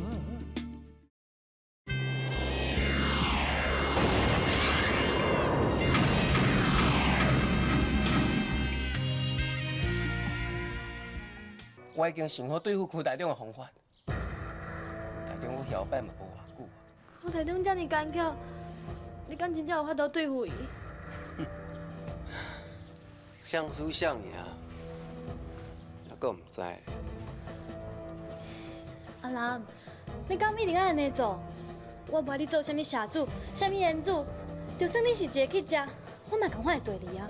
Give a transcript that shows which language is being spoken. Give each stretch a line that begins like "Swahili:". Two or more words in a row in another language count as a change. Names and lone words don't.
Min Nan Chinese: 我已经想好对付柯台长的方法。台长，我后摆嘛无偌久。柯台长这么干巧，你敢真正有法度对付伊？相输相赢，还阁唔知咧。阿兰，你敢一定要安尼做？我无你做啥物社主、啥物言主，就算你是一个乞食，我嘛同款会对你啊。